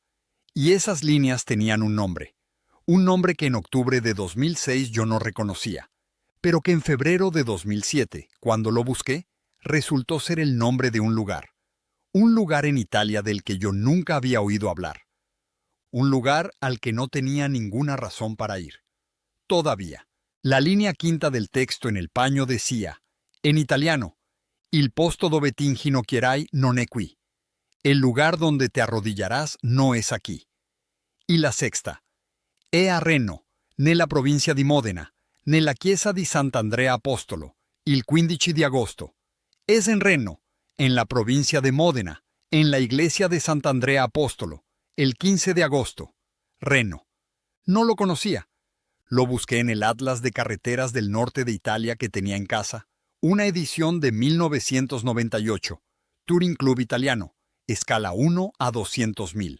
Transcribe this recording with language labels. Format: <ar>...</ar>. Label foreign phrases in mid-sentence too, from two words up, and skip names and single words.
<es>Y esas líneas tenían un nombre que en octubre de 2006 yo no reconocía, pero que en febrero de 2007, cuando lo busqué, resultó ser el nombre de un lugar en Italia del que yo nunca había oído hablar, un lugar al que no tenía ninguna razón para ir. Todavía. La línea quinta del texto en el paño decía, en italiano,</es> <it>Il posto dove ti inginocchierai non è qui.</it> <es>El lugar donde te arrodillarás no es aquí. Y la sexta,</es> <it>è a Reno, nella provincia di Modena, nella chiesa di Sant'Andrea Apostolo, il 15 di agosto.</it> <es>Es en Reno, en la provincia de Módena, en la iglesia de Sant'Andrea Apostolo, el 15 de agosto. Reno. No lo conocía. Lo busqué en el Atlas de Carreteras del Norte de Italia que tenía en casa, una edición de 1998, Touring Club Italiano, escala 1 a 200.000.</es>